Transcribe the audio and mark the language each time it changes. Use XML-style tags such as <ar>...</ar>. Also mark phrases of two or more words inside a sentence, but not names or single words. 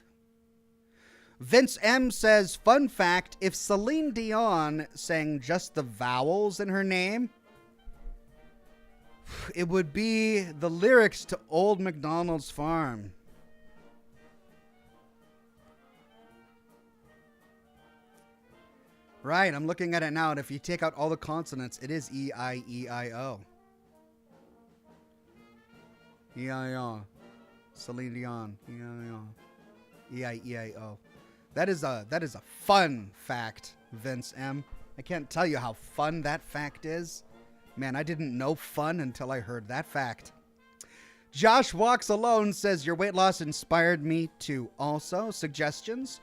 <en>Vince M says, fun fact, if Celine Dion sang just the vowels in her name, it would be the lyrics to Old MacDonald's Farm. Right, I'm looking at it now, and if you take out all the consonants, it is E-I-E-I-O. E-I-O. Celine Dion. E-I-O. E-I-E-I-O. That is a fun fact, Vince M. I can't tell you how fun that fact is. Man, I didn't know fun until I heard that fact. Josh Walks Alone says, your weight loss inspired me to also. Suggestions?</en>